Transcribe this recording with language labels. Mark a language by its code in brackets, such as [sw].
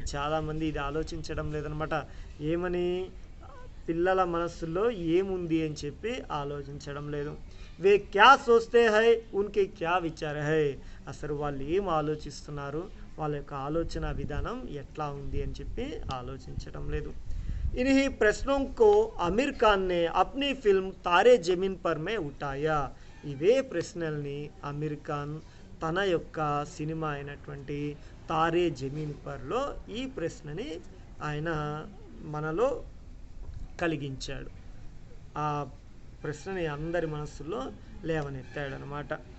[te] చాలామంది ఇది ఆలోచించడం లేదనమాట. ఏమని, పిల్లల మనస్సులో ఏముంది అని చెప్పి ఆలోచించడం లేదు. [hi] వే క్యా సోచ్తే హై, ఉన్కే క్యా విచార హై. [te] అసలు వాళ్ళు ఏం ఆలోచిస్తున్నారు, వాళ్ళ యొక్క ఆలోచన విధానం ఎట్లా ఉంది అని చెప్పి ఆలోచించడం లేదు. [hi] इन्हीं प्रश्नों को आमिर खान ने अपनी फिल्म तारे जमीन पर में उठाया. [te] ఇవే ప్రశ్నల్ని ఆమిర్ ఖాన్ తన యొక్క సినిమా అయినటువంటి తారే జమీన్ పర్లో ఈ ప్రశ్నని ఆయన మనలో కలిగించాడు. ఆ ప్రశ్నని అందరి మనస్సులో లేవనెత్తాడు అనమాట.